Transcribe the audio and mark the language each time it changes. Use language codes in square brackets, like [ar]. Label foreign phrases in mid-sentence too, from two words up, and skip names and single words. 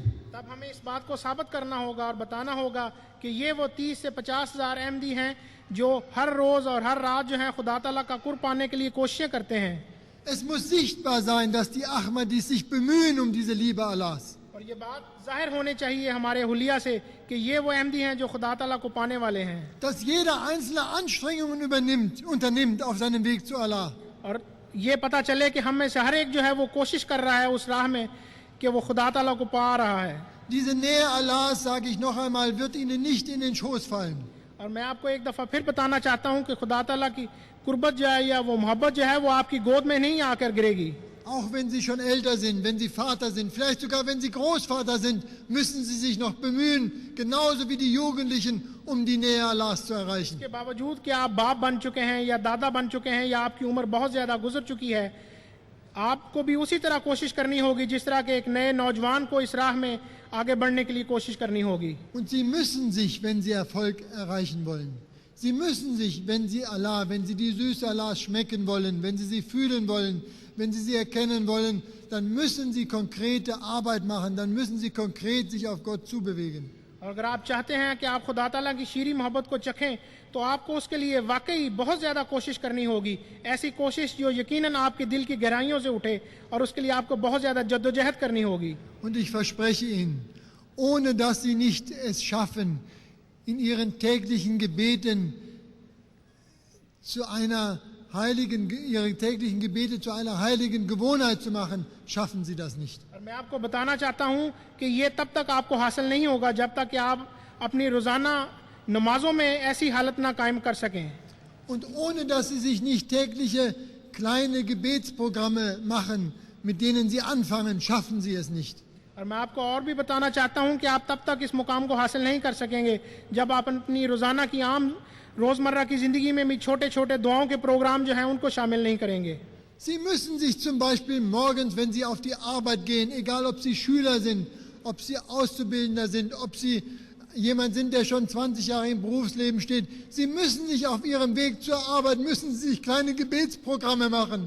[ur] تب ہمیں اس بات کو ثابت کرنا ہوگا اور بتانا ہوگا کہ یہ وہ 30 سے 50,000 احمدی ہیں جو ہر روز اور ہر رات جو ہے خدا تعالیٰ کا قرب پانے کے لیے کوششیں کرتے ہیں. [de] Es muss sichtbar sein, dass die Ahmadis sich bemühen um diese Liebe Allahs. [ur] اور یہ بات ظاہر ہونی چاہیے ہمارے حلیہ سے کہ یہ وہ احمدی ہیں جو خدا تعالیٰ کو پانے والے ہیں. [de] Dass jeder Einzelne Anstrengungen unternimmt auf seinem Weg zu Allah. [ur] اور یہ پتا چلے کہ ہم میں سے ہر ایک جو ہے وہ کوشش کر رہا ہے اس راہ میں کہ وہ خدا تعالیٰ کو پا رہا ہے. [de] Diese Nähe Allahs, sage ich noch einmal, wird ihnen nicht in den Schoß fallen. [ur] اور میں آپ کو ایک دفعہ پھر بتانا چاہتا ہوں کہ خدا تعالیٰ کی قربت جو ہے یا وہ محبت جو ہے وہ آپ کی گود میں نہیں آ کر گرے گی. [de] Auch wenn sie schon älter sind, wenn sie Vater sind, vielleicht sogar wenn sie Großvater sind, müssen sie sich noch bemühen, genauso wie die Jugendlichen, um die Nähe Allahs zu erreichen. [ur] اس کے باوجود کہ آپ باپ بن چکے ہیں یا دادا بن چکے ہیں یا آپ کی عمر بہت زیادہ گزر چکی ہے، آپ کو بھی اسی طرح کوشش کرنی ہوگی جس طرح کے ایک نئے نوجوان کو اس راہ میں آگے بڑھنے کے لیے کوشش کرنی ہوگی. [de] Und sie müssen sich, wenn sie Erfolg erreichen wollen, sie müssen sich, wenn sie Allah, wenn sie die Süße Allahs schmecken wollen, wenn sie sie fühlen wollen, wenn sie sie erkennen wollen, dann müssen sie konkrete Arbeit machen, dann müssen sie konkret sich auf Gott zubewegen. [ur] اور اگر آپ چاہتے ہیں کہ آپ خدا تعالیٰ کی شیریں محبت کو چکھیں تو آپ کو اس کے لیے واقعی بہت زیادہ کوشش کرنی ہوگی، ایسی کوشش جو یقیناً آپ کے دل کی گہرائیوں سے اٹھے، اور اس کے لیے آپ کو بہت زیادہ جدوجہد کرنی ہوگی. [de] Und ich verspreche Ihnen, ohne dass Sie nicht es schaffen, in Ihren täglichen Gebeten Ihre täglichen Gebete zu einer heiligen Gewohnheit zu machen, schaffen Sie das nicht. [ur] اور میں آپ کو بتانا چاہتا ہوں کہ یہ تب تک آپ کو حاصل نہیں ہوگا جب تک کہ آپ اپنی روزانہ نمازوں میں ایسی حالت نہ قائم کر سکیں. [de] Und ohne dass Sie sich nicht tägliche kleine Gebetsprogramme machen, mit denen Sie anfangen, schaffen Sie es nicht. [ur] اور میں آپ کو اور بھی بتانا چاہتا ہوں کہ آپ تب تک اس مقام کو حاصل نہیں کر سکیں گے جب آپ اپنی روزانہ کی عام روزمرہ کی زندگی میں بھی چھوٹے چھوٹے دعاؤں کے پروگرام جو ہیں ان کو شامل نہیں کریں گے. [de] Sie müssen sich zum Beispiel morgens, wenn Sie auf die Arbeit gehen, egal ob Sie Schüler sind, ob Sie Auszubildender sind, ob Sie jemand sind, der schon 20 Jahre im Berufsleben steht, Sie müssen sich auf Ihrem Weg zur Arbeit, müssen Sie sich kleine Gebetsprogramme machen.